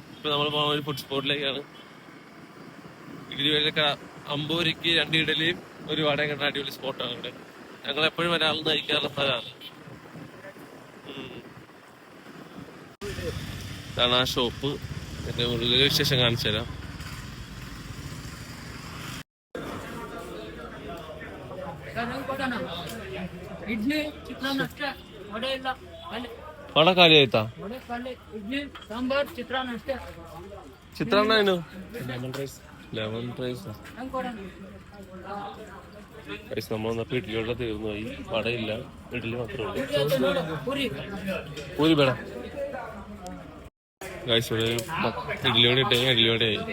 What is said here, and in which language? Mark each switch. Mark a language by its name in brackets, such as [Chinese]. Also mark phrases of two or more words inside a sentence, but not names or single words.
[Malayalam] ഇപ്പൊ നമ്മൾ പോകുന്ന ഒരു ഫുഡ് സ്പോട്ടിലേക്കാണ്. ഇഡലി വഴിയൊക്കെ 50 രൂപയ്ക്ക് 2 ഇഡലിയും ഒരു വടയും കണ്ട അടിപൊളി സ്പോട്ടാണ് ഇവിടെ. ഞങ്ങൾ എപ്പോഴും ഒരാൾ നയിക്കാറുള്ള സ്ഥലമാണ്. ഇതാണ് ആ ഷോപ്പ്. എന്റെ ഉള്ളിലെ വിശേഷം കാണിച്ചു തരാം. [Kannada] ವಡ ಖಾಲಿ ಆಯ್ತಾ? ಚಿತ್ರಾನ್ನ ಏನು? [English] lemon rice. [Malayalam] നമ്മൾ വന്നപ്പോ ഇഡ്ഡലിയോടെ തീർന്നു പോയി. വടയില്ല, ഇഡ്ഡലി മാത്രമേ ഉള്ളൂ. പൂരി വേണം ഗൈസ്. ഇവിടെ ഇഡ്ഡലിയോടെ ഇട്ടെങ്കിൽ ഇഡ്ഡലിയോടെ ആയി.